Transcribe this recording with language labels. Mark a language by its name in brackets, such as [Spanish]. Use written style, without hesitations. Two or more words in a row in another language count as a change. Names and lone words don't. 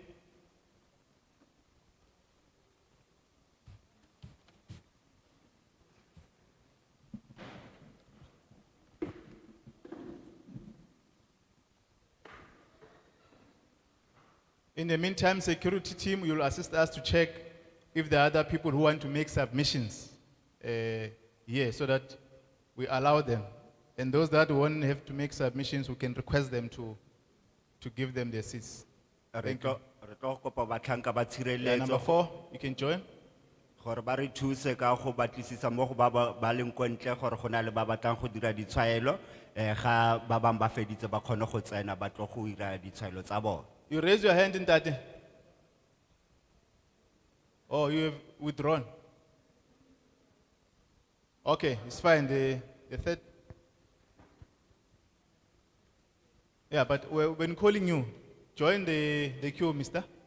[English] In the meantime, security team, you'll assist us to check if there are other people who want to make submissions here so that we allow them. And those that won't have to make submissions, we can request them to give them their seats. Thank you. [Tswana] Re tlo kopa batlhanka ba [English] Number [Tswana] tshireletso [English] 4, you can join. [Tswana] gore ba re thuse ka go batlisisa mo go ba leng ko ntle gore go na le ba batlang go dira ditshwaelo ga ba bang ba feditse ba kgone go tsena ba tlo go dira ditshwaelo tsa bona. [English] You raise your hand in that. Oh, you have withdrawn. Okay, it's fine. The third. Yeah, but when calling you, join the queue, mister.